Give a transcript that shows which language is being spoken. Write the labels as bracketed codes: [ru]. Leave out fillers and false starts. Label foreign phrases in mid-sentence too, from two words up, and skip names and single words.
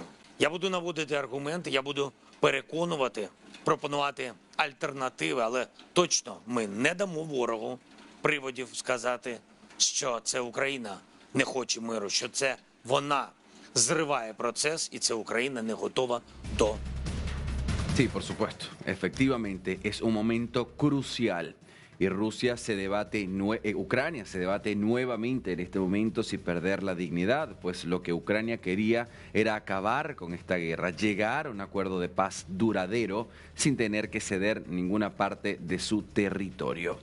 [uk] Я буду наводити аргументи, я буду переконувати, пропонувати альтернативи, але точно ми не дамо ворогу приводів сказати, що це Україна не хоче миру, що це вона зриває процес і це Україна не готова до. [es] Sí, por supuesto. Efectivamente, es un momento crucial. Y Rusia se debate, Ucrania se debate nuevamente en este momento si perder la dignidad, pues lo que Ucrania quería era acabar con esta guerra, llegar a un acuerdo de paz duradero sin tener que ceder ninguna parte de su territorio.